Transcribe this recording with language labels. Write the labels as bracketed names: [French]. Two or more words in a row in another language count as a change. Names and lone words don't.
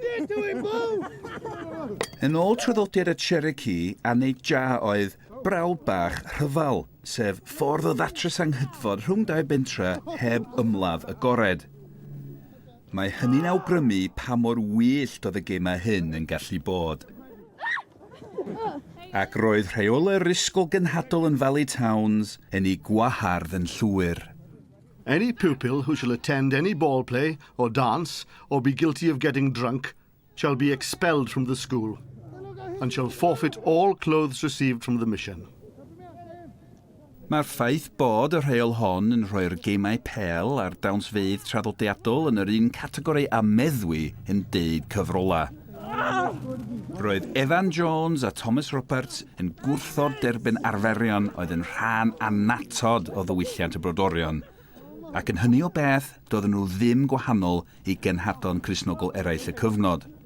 [Welsh] Yn ôl traddodiad y Cherokee, aneu ja oedd brawl bach rhyfal, sef ffordd o ddatrys anghydfod rhwng dau bentre heb ymladd agored. Mae hynny'n awgrymu pa mor wyllt oedd y gemau hyn yn gallu bod. Ac roedd rheolau'r ysgol gynhadol yn Valley Towns yn ei gwahardd yn llwyr. [English] Any pupil who shall attend any ball play or dance or be guilty of getting drunk shall be expelled from the school and shall forfeit all clothes received from the mission. [Welsh] Mae'r ffaith bod y rheol hon yn rhoi'r gemau pel a'r dawnsfeydd traddodiadol yn yr un categori a meddwi yn deud cyfrola. Roedd Evan Jones a Thomas Roberts yn gwrthod derbyn arferion oedd yn rhan annatod o ddiwylliant y brodorion, ac yn hynny o beth doedden nhw ddim gwahanol i genhadon Cristnogol eraill y cyfnod.